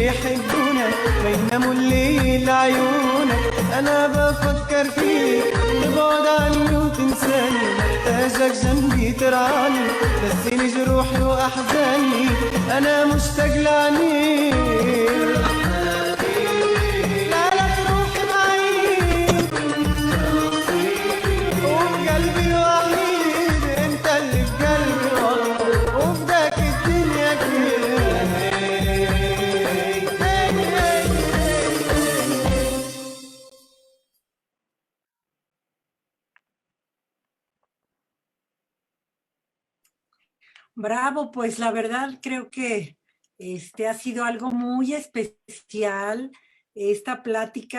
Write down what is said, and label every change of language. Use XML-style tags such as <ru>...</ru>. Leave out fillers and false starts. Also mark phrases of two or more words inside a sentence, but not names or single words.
<ar>يحبونك ما يناموا الليل عيونك أنا بفكر فيك تبعد عني وتنساني محتاجك جنبي ترعاني نسيني جروحي وأحزاني أنا مشتاق لعينيك لا لا تروح بعيد وبقلبي وحيد انت اللي بقلبي والله وفداك الدنيا كلها</ar> <es>Bravo, pues la verdad creo que ha sido algo muy especial esta plática.</es>